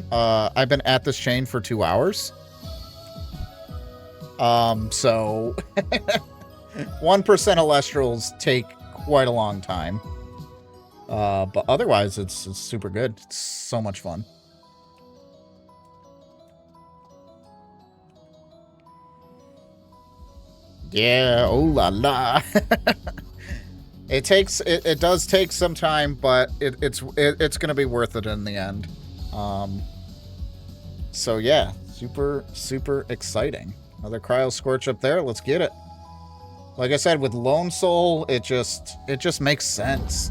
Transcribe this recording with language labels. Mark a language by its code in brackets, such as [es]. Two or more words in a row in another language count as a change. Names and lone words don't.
[en] I've been at this chain for 2 hours. So 1% Alestrals take quite a long time. But otherwise, it's super good. It's so much fun. Yeah, oh la la. It does take some time, but it's gonna be worth it in the end. So yeah, super exciting. Another Cryo Scorch up there. Let's get it. Like I said, with Lone Soul, it just makes sense.